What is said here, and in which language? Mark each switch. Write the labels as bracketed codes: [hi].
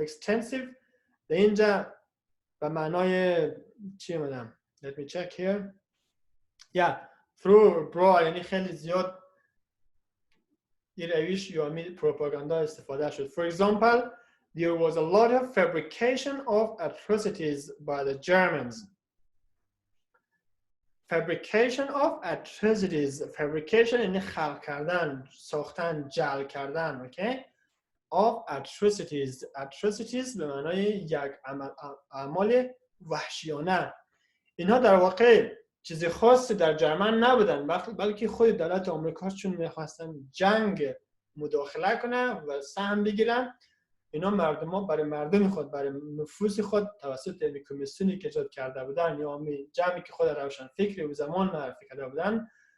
[fa] extensive در اینجا به معنای چی میدم؟ [en] let me check here. yeah through broad [fa] یعنی خیلی زیاد این روش یا پروپاگاندا استفاده شد. [en] For example, there was a lot of fabrication of atrocities by the Germans. Fabrication of atrocities. [fa] Fabrication یعنی خلق کردن، ساختن، جعل کردن. [en] okay of atrocities. [fa] atrocities به معنای یک اعمال وحشیانه. اینها در واقع چیزی خاصی در جرمن نبودن بلکه خود دولت آمریکا چون میخواستن جنگ مداخله کنه و سهم بگیرن اینا مردم برای مردم خود برای نفوذ خود توسط این کمیسیونی که ایجاد کرده بودن یا جمعی که خود روشن فکری و زمان معرفی کرده بودن